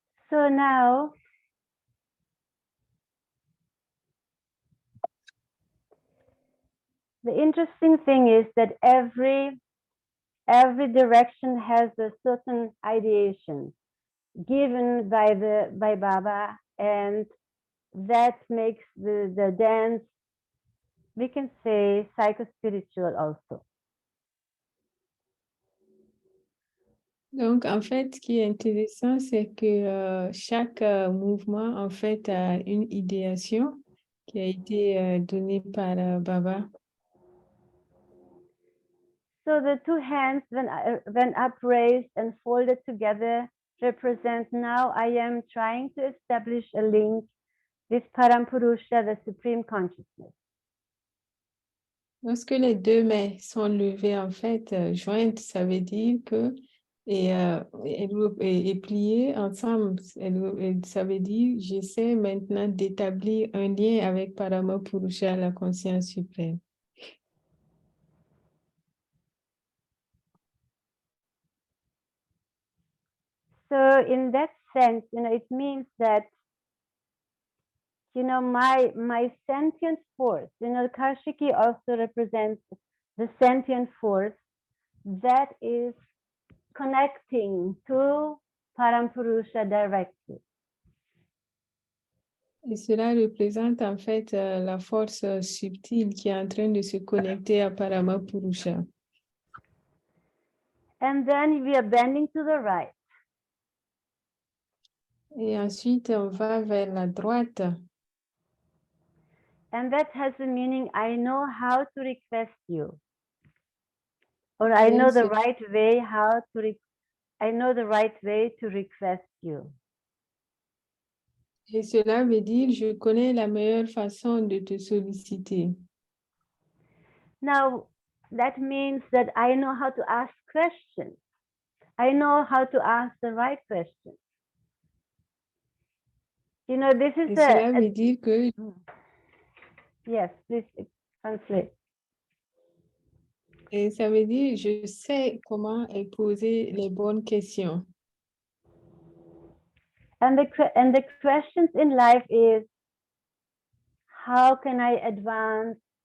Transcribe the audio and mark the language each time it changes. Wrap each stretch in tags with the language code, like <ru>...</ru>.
<en>So now, the interesting thing is that every direction has a certain ideation given by Baba, and that makes the dance, we can say, psycho-spiritual also.</en> <fr>Donc, en fait, ce qui est intéressant, c'est que chaque mouvement, en fait, a une idéation qui a été donnée par Baba.</fr> <en>So the two hands, when upraised and folded together, represent now I am trying to establish a link with Parampurusha, the Supreme Consciousness.</en> <fr>Lorsque les deux mains sont levées, en fait, jointes, ça veut dire que et pliées ensemble, ça veut dire j'essaie maintenant d'établir un lien avec Paramapurusha, la conscience suprême.</fr> <en>So in that sense, it means that, my sentient force, Kaoshikii also represents the sentient force that is connecting to Parampurusha directly.</en> <fr>Et cela représente en fait la force subtile qui est en train de se connecter à Paramapurusha.</fr> <en>And then we are bending to the right.</en> <fr>Et ensuite, on va vers la droite.</fr> <en>And that has the meaning, I know how to request you. Or I know the right way I know the right way to request you.</en> <fr>Et cela veut dire, je connais la meilleure façon de te solliciter.</fr> <en>Now, that means that I know how to ask questions. I know how to ask the right questions. This is</en> <fr>Et cela veut dire que</fr> <en>yes, please translate.</en> <fr>et ça veut dire, je sais comment poser les bonnes questions.</fr> <en>And the questions in life is, how can I advance?</en>